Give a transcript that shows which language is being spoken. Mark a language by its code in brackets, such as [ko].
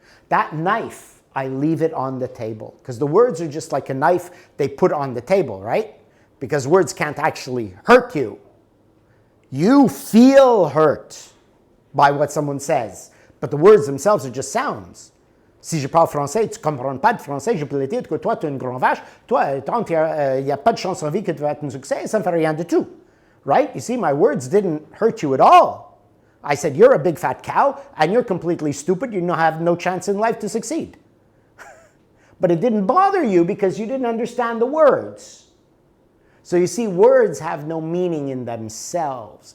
[en] That knife, I leave it on the table. Because the words are just like a knife they put on the table, right? Because words can't actually hurt you. You feel hurt by what someone says. But the words themselves are just sounds. [fr] Si je parle français, tu comprends pas de français, je peux le dire que toi, tu es une grande vache. Toi, tant il n'y a pas de chance en vie que tu vas être un succès, ça ne fait rien du tout. [en] Right? You see, my words didn't hurt you at all. I said, you're a big fat cow, and you're completely stupid. You have no chance in life to succeed. But it didn't bother you because you didn't understand the words. So you see, words have no meaning in themselves.